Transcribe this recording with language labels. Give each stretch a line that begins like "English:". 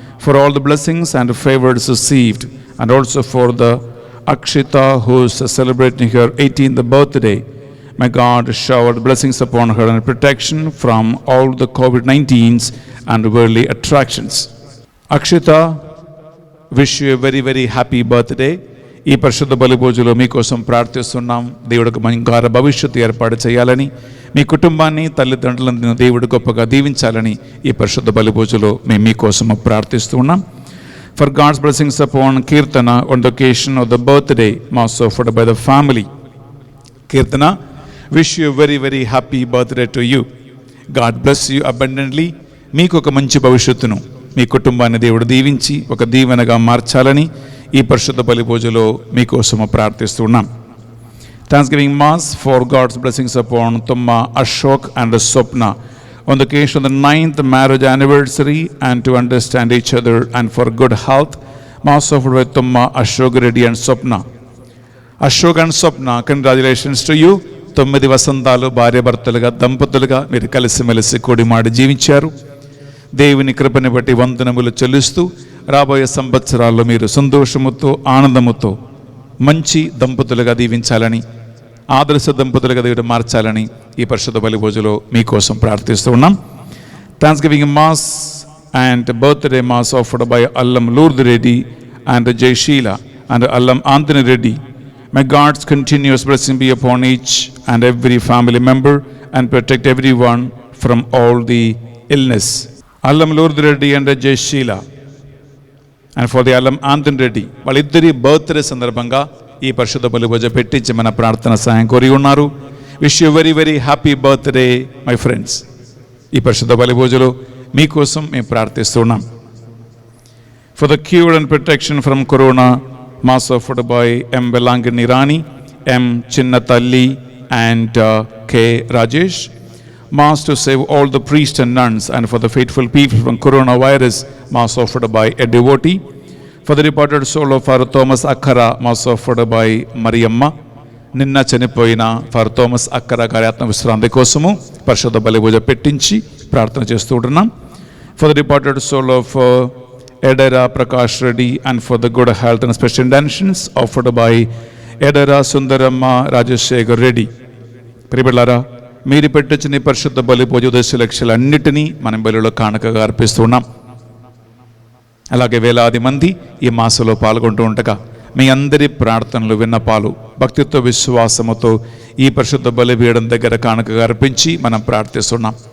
English: for all the blessings and favors received, and also for the Akshita who is celebrating her 18th birthday. May God shower the blessings upon her and protection from all the COVID-19s and worldly attractions. Akshita, wish you a very, very happy birthday.
Telugu: ఈ పరిశుద్ధ బలి పూజలో మీకోసం ప్రార్థిస్తున్నాం. దేవుడికి బంగారు భవిష్యత్తు ఏర్పాటు చేయాలని, మీ కుటుంబాన్ని తల్లిదండ్రులను దేవుడు గొప్పగా దీవించాలని ఈ పరిశుద్ధ బలి పూజలో మేము మీకోసం ప్రార్థిస్తూ ఉన్నాం.
English: For God's blessings upon Kirtana on the occasion of the birthday mass offered by the family. Kirtana, wish you a very, very happy birthday to you. God bless you abundantly.
Telugu: మీకు ఒక మంచి భవిష్యత్తును, మీ కుటుంబాన్ని దేవుడు దీవించి ఒక దీవెనగా మార్చాలని ఈ పరిశుద్ధ బలి పూజలో మీకోసము ప్రార్థిస్తున్నాం.
English: Thanksgiving mass for God's blessings upon Tumma, Ashok and Swapna on the occasion of the 9th marriage anniversary and to understand each other and for good health. Mass offered by Tumma, Ashok Reddy and Swapna. Ashok and Swapna, congratulations to you.
Telugu: 9 వసంతాలు భార్యాభర్తలుగా దంపతులుగా మీరు కలిసిమెలిసి కూడిమాడి జీవించారు. దేవుని కృపని బట్టి వందనములు చెల్లిస్తూ రాబోయే సంవత్సరాల్లో మీరు సంతోషముతో ఆనందముతో మంచి దంపతులుగా దీవించాలని, ఆదర్శ దంపతులుగా దేవుడు మార్చాలని ఈ పరిశుద్ధ బలి పూజలో మీకోసం ప్రార్థిస్తూ ఉన్నాం.
English: Thanksgiving mass and birthday mass offered by Allam Lurd Reddy and Jayasheela and Allam Anthony Reddy. May God's continuous blessing be upon each and every family member and protect everyone from all the illness. Allam Lurd Reddy and Jay Sheila and for the Allam Anthony Reddy.
Telugu: వాళ్ళిద్దరి birthday సందర్భంగా ఈ పరిశుద్ధ బలి పూజ పెట్టించి మన ప్రార్థన సహాయం కోరి ఉన్నారు.
English: Wish you very very happy birthday my friends.
Telugu: ఈ పరిశుద్ధ బలి పూజలో మీకోసం మేము ప్రార్థిస్తున్నాం.
English: For the cure and protection from corona, mass offered by M. Belangani Rani, M. Chinnatalli and K. Rajesh. Mass to save all the priests and nuns and for the faithful people from coronavirus, mass offered by a devotee. For the departed soul of Father Thomas Akkara, mass offered by Mariamma.
Telugu: నిన్న చనిపోయిన for Thomas అక్కర గారి ఆత్మ విశ్రాంతి కోసము పరిశుద్ధ బలి పూజ పెట్టించి ప్రార్థన చేస్తూ ఉంటున్నాం.
English: For the departed soul of Edera Prakash Reddy and for the good health and special intentions offered by Edera Sundaramma Rajashekar Reddy.
Telugu: ప్రియబిడ్డలారా, మీరు పెట్టించిన పరిశుద్ధ బలి పూజ ఉద్దేశ లక్ష్యాలన్నిటినీ మనం బలిలో కానుకగా అర్పిస్తున్నాం. అలాగే వేలాది మంది ఈ మాసంలో పాల్గొంటూ ఉండగా మీ అందరి ప్రార్థనలు విన్నపాలు భక్తితో విశ్వాసముతో ఈ పరిశుద్ధ బలిపీఠం దగ్గర కానుకగా అర్పించి మనం ప్రార్థిస్తున్నాం.